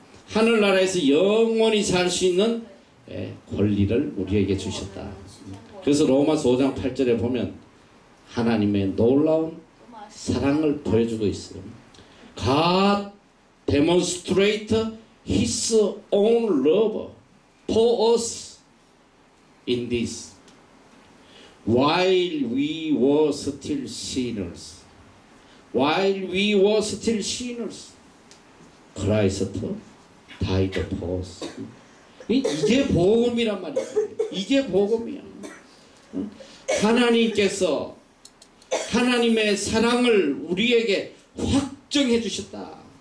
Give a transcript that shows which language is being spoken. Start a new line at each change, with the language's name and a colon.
Korean: 하늘나라에서 영원히 살 수 있는 권리를 우리에게 주셨다. 그래서 로마서 5장 8절에 보면 하나님의 놀라운 사랑을 보여주고 있어요.
English: God demonstrate His own love for us in this. While we were still sinners. While we were still sinners. 크라이스트 다이드 포스.
Korean: 이게 복음이란 말이야. 이게 복음이야. 하나님께서 하나님의 사랑을 우리에게 확정해 주셨다.